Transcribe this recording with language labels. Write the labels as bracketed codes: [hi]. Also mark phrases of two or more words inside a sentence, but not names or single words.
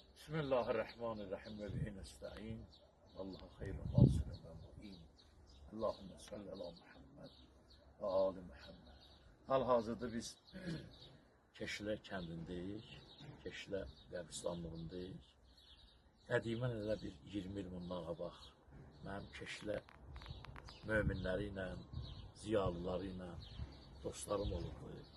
[ar] بسم الله الرحمن الرحيم وبه نستعين الله خير الناصرين والمعين. اللهم صل على محمد وآل محمد. [az] Hal-hazırda biz Keşlə kəndindəyik, Keşlə qəbristanlığındayıq. Qədimən elə bir 20 il bundan qabaq mənim Keşlə möminləri ilə, ziyalıları ilə dostlarım olurdu.